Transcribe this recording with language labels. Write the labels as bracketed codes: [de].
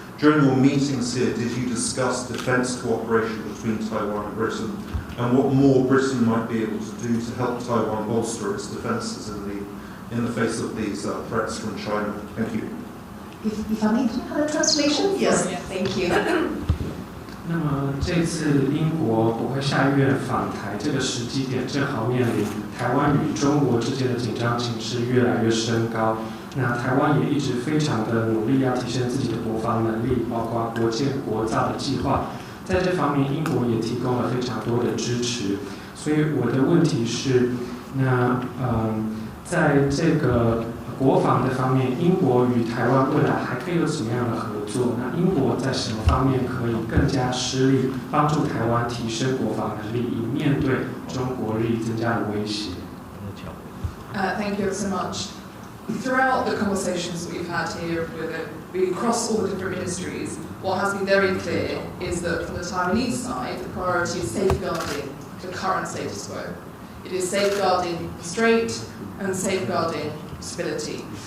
[en] During your meetings here, did you discuss defence cooperation between Taiwan and Britain, and what more Britain might be able to do to help Taiwan bolster its defences in the face of these threats from China? Thank you. If I need to have a translation? Yes, thank you. [zh] 那么这次英国国会下议院访台这个时机点，正好面临台湾与中国之间的紧张情势越来越升高。那台湾也一直非常的努力要提升自己的国防能力，包括国建国造的计划。在这方面，英国也提供了非常多的支持。所以我的问题是，那在这个国防的方面，英国与台湾未来还可以有什么样的合作？那英国在什么方面可以更加施力，帮助台湾提升国防能力，以面对中国日益增加的威胁 [en] ？Thank you so much. Throughout the conversations that we've had here across all the different ministries, what has been very clear is that from the Taiwanese side, the priority is safeguarding the current status quo. It is safeguarding restraint and safeguarding stability.